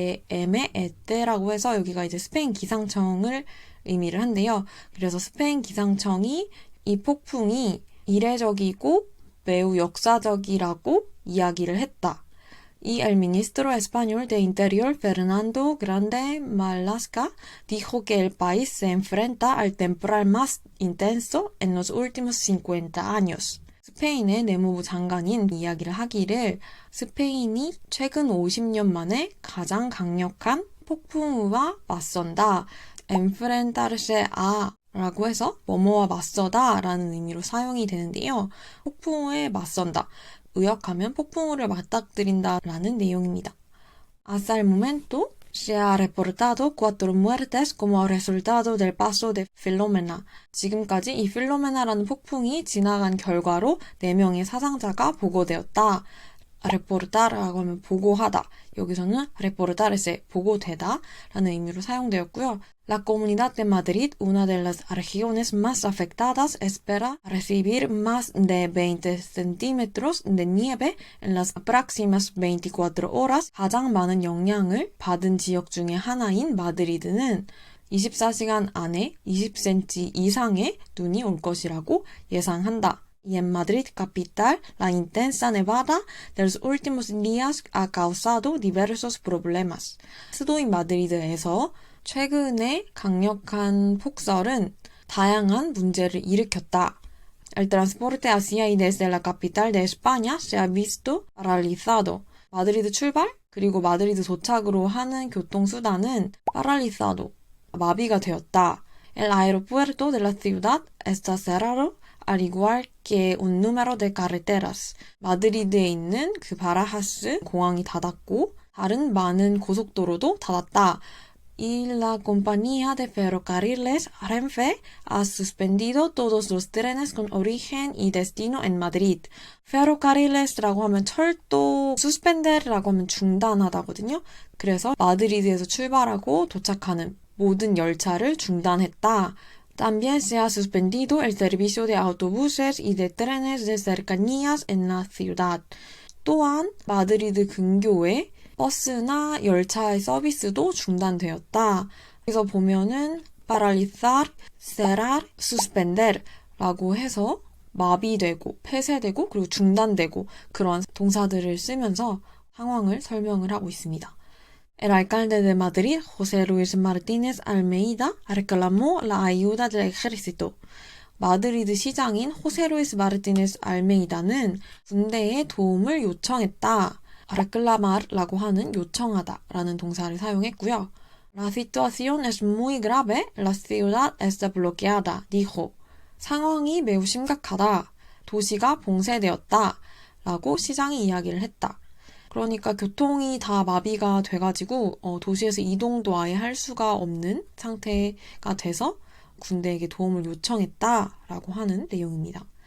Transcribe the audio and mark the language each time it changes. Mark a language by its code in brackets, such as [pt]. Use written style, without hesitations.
[ko] 에테라고 해서 여기가 이제 스페인 기상청을 의미를 한대요. 그래서 스페인 기상청이 이 폭풍이 이례적이고 매우 역사적이라고 이야기를 했다. [es] Y el ministro español de Interior, Fernando Grande Marlaska, dijo que el país se enfrenta al temporal más intenso en los últimos 50 años. [ko] 스페인의 내무부 장관인 이야기를 하기를 스페인이 최근 50년 만에 가장 강력한 폭풍우와 맞선다. enfrentarse a 라고 해서 뭐뭐와 맞서다 라는 의미로 사용이 되는데요. 폭풍우에 맞선다. 의역하면 폭풍우를 맞닥뜨린다 라는 내용입니다. [es] Hasta el momento se ha reportado 4 muertes como resultado del paso de Filomena. [ko] 지금까지 이 필로메나라는 폭풍이 지나간 결과로 4명의 사상자가 보고되었다. reportar라고 하면 보고하다. 여기서는 reportarse, 보고되다 라는 의미로 사용되었고요. [es] La Comunidad de Madrid, una de las regiones más afectadas, espera recibir más de 20 centímetros de nieve en las próximas 24 horas. [ko] 가장 많은 영향을 받은 지역 중에 하나인 마드리드는 24시간 안에 20cm 이상의 눈이 올 것이라고 예상한다. [es] Y en Madrid capital, la intensa nevada de los últimos días ha causado diversos problemas. [ko] 수도인 마드리드에서 최근에 강력한 폭설은 다양한 문제를 일으켰다. [es] El transporte hacia y desde la capital de España se ha visto paralizado. [ko] 마드리드 출발 그리고 마드리드 도착으로 하는 교통수단은 paralizado, 마비가 되었다. [es] El aeropuerto de la ciudad está cerrado al igual que un número de carreteras. [ko] 마드리드에 있는 그 바라하스 공항이 닫았고 다른 많은 고속도로도 닫았다. [es] Y la compañía de ferrocarriles Renfe ha suspendido todos los trenes con origen y destino en Madrid. [ko] ferrocarriles라고 하면 철도, suspender라고 하면 중단하다거든요. 그래서 마드리드에서 출발하고 도착하는 모든 열차를 중단했다. [es] También se ha suspendido el servicio de autobuses y de trenes de cercanías en la ciudad. [ko] 또한 마드리드 근교에 버스나 열차의 서비스도 중단되었다. 그래서 보면은 paralizar, cerrar, suspender 라고 해서 마비되고 폐쇄되고 그리고 중단되고 그러한 동사들을 쓰면서 상황을 설명을 하고 있습니다. [es] El alcalde de Madrid, José Luis Martínez Almeida, reclamó la ayuda del ejército. [ko] 마드리드 시장인 호세 루이스 마르티네스 알메이다는 군대의 도움을 요청했다. reclamar라고 하는 요청하다 라는 동사를 사용했고요. [es] La situación es muy grave, la ciudad está bloqueada, dijo. [ko] 상황이 매우 심각하다. 도시가 봉쇄되었다. 라고 시장이 이야기를 했다. 그러니까 교통이 다 마비가 돼가지고 도시에서 이동도 아예 할 수가 없는 상태가 돼서 군대에게 도움을 요청했다라고 하는 내용입니다.